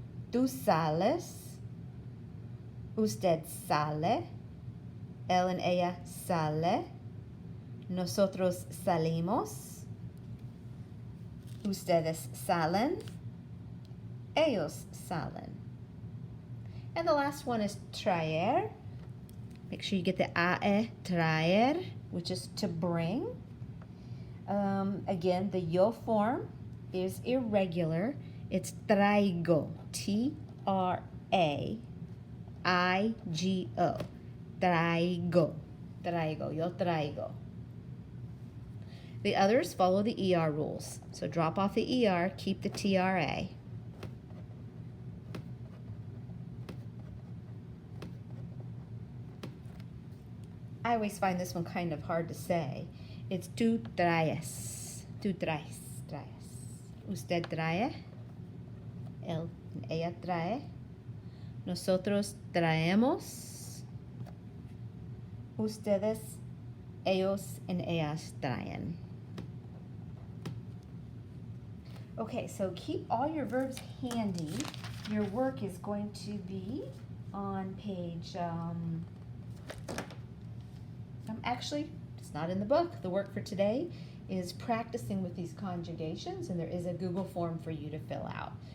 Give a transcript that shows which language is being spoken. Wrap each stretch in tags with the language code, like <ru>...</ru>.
<es>Tú sales, usted sale, él and ella sale, nosotros salimos, ustedes salen, ellos salen.</es> <en>And the last one is traer. Make sure you get the AE, traer, which is to bring. Again, the yo form is irregular.</en> <es>It's traigo, T-R-A-I-G-O, traigo, traigo, yo traigo.</es> <en>The others follow the ER rules. So drop off the ER, keep the TRA. I always find this one kind of hard to say.</en> <es>It's tú traes, traes. Usted trae. Ella trae, nosotros traemos, ustedes, ellos, and ellas traen.</es> <en>Okay, so keep all your verbs handy Your work is going to be on page, actually, it's not in the book. The work for today is practicing with these conjugations, and there is a Google form for you to fill out.</en>